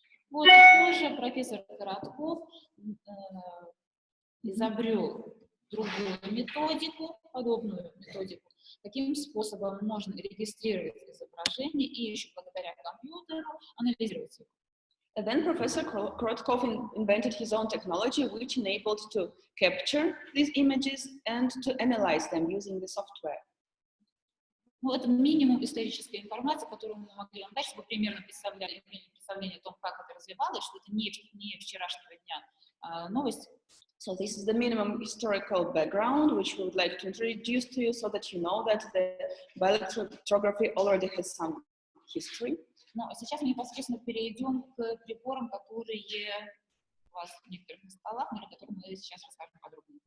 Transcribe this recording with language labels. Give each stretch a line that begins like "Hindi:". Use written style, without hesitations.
Russian: Вот позже профессор Коротков изобрел другую методику, подобную методику, каким способом можно регистрировать изображение и еще благодаря компьютеру анализировать его.
English: And then Professor Korotkov invented his own technology, which enabled to capture these images and to analyze them using the software.
Russian: Ну, это минимум исторической информации, которую мы могли вам дать, чтобы примерно имели представление о том, как это развивалось, что это не вчерашнего дня новость.
English: So this is the minimum historical background, which we would like to introduce to you so that you know that the bioelectrography already has some history.
Russian: Но сейчас мы непосредственно перейдем к приборам, которые у вас в некоторых столах, на которых мы сейчас расскажем подробнее.